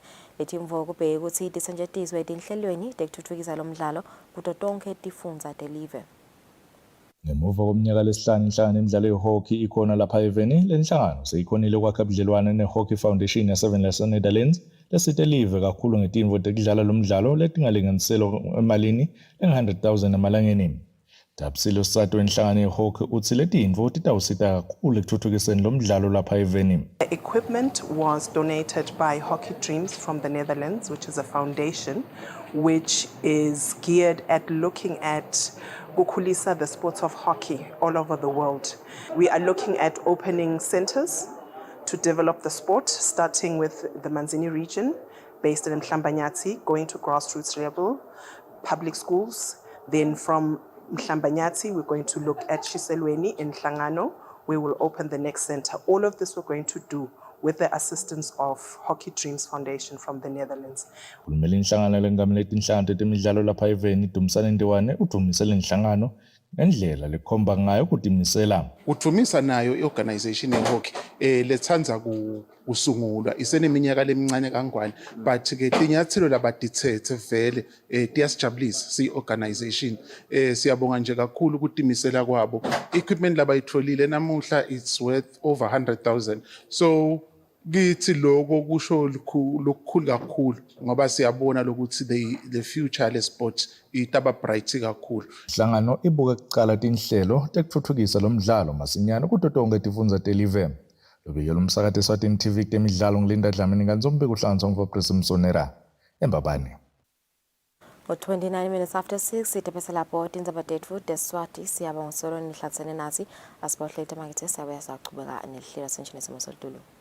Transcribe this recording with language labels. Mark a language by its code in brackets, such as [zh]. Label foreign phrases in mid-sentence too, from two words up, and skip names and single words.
[ss] Letimvo kubheke ukuthi tisetshenziswe etinhlelweni tekuthuthukisa lomdlalo kuto tonke tifundza telive. Ngemuva komnyaka lesihlanu inhlangano yemidlalo yehockey ikhona lapha eveni lenhlangano seyikhonile ukwakha ubudlelwane neHockey Foundation ya-7 lase-Netherlands lesite live kakhulu ngetimvo tekudlala lomdlalo letingalinganiselwa emalini enga-100,000 amalangeni. Dabisile uSato wenhlangano yehockey uthi letimvo titawusita kakhulu ekuthuthukiseni lomdlalo lapha eveni. [en] The equipment was donated by Hockey Dreams from the Netherlands, which is a foundation which is geared at looking at kukhulisa the sports of hockey all over the world. We are looking at opening centers to develop the sport, starting with the Manzini region, based in Mhlambanyati, going to grassroots level, public schools. Then from Mhlambanyati, we're going to look at Chiselweni in Hlangano. We will open the next center. All of this we're going to do with the assistance of Hockey Dreams Foundation from the Netherlands. [ss] Ulumela inhlangano lengamele tinhlangano temidlalo lapha eveni Dumisane Ndiwane udumisele inhlangano ngendlela lekhomba ngayo kudimisela. Udumisa nayo iorganization yehockey lethanza kusungulwa iseneminyaka lemincane kangwane but ke tinyathelo labadithethe vele tiyasijabulisa si-organization siyabonga nje kakhulu ukudimisela kwabo. Equipment labayitholile namuhla [en] it's worth over 100,000 [ss] so kithi lokho kusho lokukhulu kakhulu ngoba siyabona lokuthi [en] the future [ss] le sport itaba bright kakhulu. Inhlangano ibuka kuqala tinhlelo tekuthuthukisa lomdlalo masinyane kuto tonke tifundza telive. Lobikela umsakathi Eswatini TV temidlalo ngilinda Dlamini kanzombe kuhlanganiswa nguFabrice Msonera eMbabane. 29 minutes after 6 sitepesa lapho tindzaba tetfu deswati siyaba ngosolo nihlatsene nasi asibahlete makethe siyabuya saqhubeka nehlelo senchini simo sodulu.